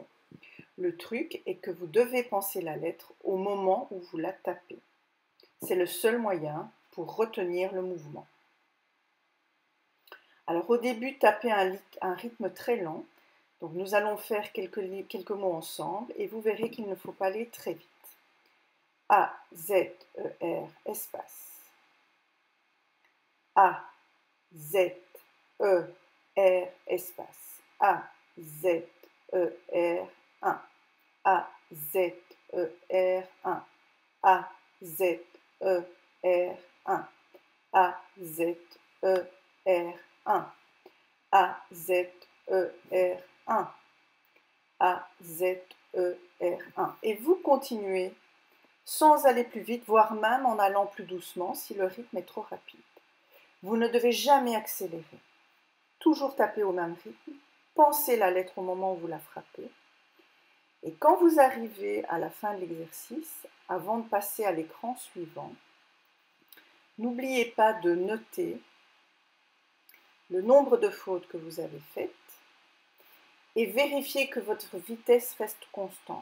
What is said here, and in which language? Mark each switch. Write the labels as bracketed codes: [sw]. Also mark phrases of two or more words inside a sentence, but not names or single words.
[fr] Le truc est que vous devez penser la lettre au moment où vous la tapez. C'est le seul moyen pour retenir le mouvement. Alors au début, tapez un rythme très lent. Donc nous allons faire quelques mots ensemble et vous verrez qu'il ne faut pas aller très vite. A, Z, E, R, espace. A, Z, E, R, espace. A, Z, E, R, 1. A, Z, E, R, 1. A, Z, E, R, 1. A, Z, E, R, 1. A, Z, E, R, 1. A, Z, E, R, 1. Et vous continuez sans aller plus vite, voire même en allant plus doucement si le rythme est trop rapide. Vous ne devez jamais accélérer. Toujours taper au même rythme. Pensez la lettre au moment où vous la frappez. Et quand vous arrivez à la fin de l'exercice, avant de passer à l'écran suivant, n'oubliez pas de noter le nombre de fautes que vous avez faites et vérifiez que votre vitesse reste constante.